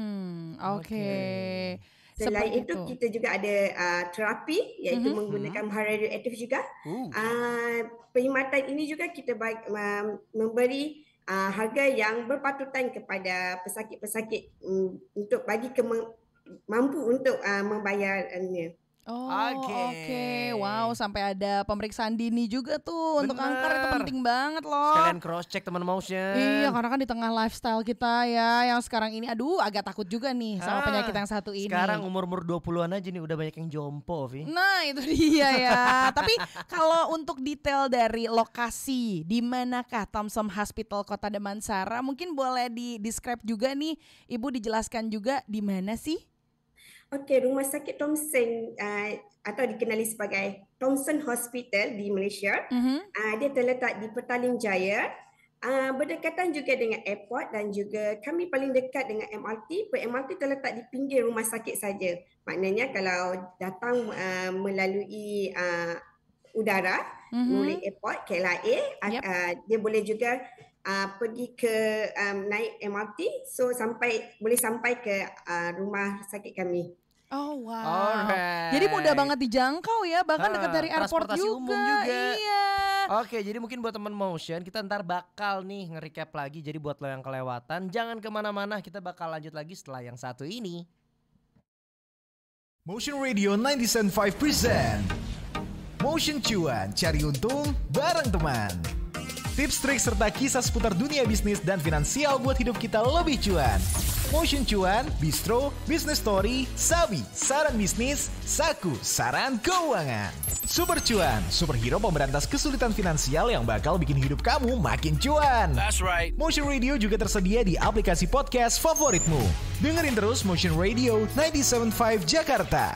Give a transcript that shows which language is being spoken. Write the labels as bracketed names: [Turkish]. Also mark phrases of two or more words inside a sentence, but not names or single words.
[Malay] Selain itu kita juga ada terapi iaitu menggunakan bahan radioaktif juga. Perkhidmatan ini juga kita memberi harga yang berpatutan kepada pesakit-pesakit untuk bagi mampu untuk membayarnya. Oh, [Indonesian] Oke. oke. Wow, sampai ada pemeriksaan dini juga tuh untuk Bener. kanker, itu penting banget loh. Sekalian [English] cross check [Indonesian] teman motion. Iya, karena kan di tengah lifestyle kita ya yang sekarang ini, aduh agak takut juga nih sama penyakit yang satu ini. Sekarang umur 20-an aja nih udah banyak yang jompo, Vi. Nah itu dia ya. Tapi kalau untuk detail dari lokasi, di manakah Thomson Hospital Kota Damansara, mungkin boleh di-describe juga nih, Ibu dijelaskan juga di mana sih? [Malay] Okey, Rumah Sakit Thomson atau dikenali sebagai Thomson Hospital di Malaysia, dia terletak di Petaling Jaya, berdekatan juga dengan airport dan juga kami paling dekat dengan MRT. MRT terletak di pinggir rumah sakit saja. Maknanya kalau datang melalui udara, melalui airport KLIA, dia boleh juga pergi ke naik MRT, so boleh sampai ke rumah sakit kami. [English] Oh wow. Alright. [Indonesian] Jadi mudah banget dijangkau ya, bahkan dekat dari airport transportasi juga. umum juga. Iya. Oke, jadi mungkin buat teman motion kita ntar bakal nih nge-recap lagi. Jadi buat lo yang kelewatan jangan kemana-mana, kita bakal lanjut lagi setelah yang satu ini. Motion Radio 97.5 present Motion Cuan, cari untung bareng teman. Tips, trik, serta kisah seputar dunia bisnis dan finansial buat hidup kita lebih cuan. Motion Cuan, Bistro, Business Story, Sabi, saran bisnis, Saku, saran keuangan. Super Cuan, superhero pemberantas kesulitan finansial yang bakal bikin hidup kamu makin cuan. [English] That's right. [Indonesian] Motion Radio juga tersedia di aplikasi podcast favoritmu. Dengerin terus Motion Radio 97.5 Jakarta.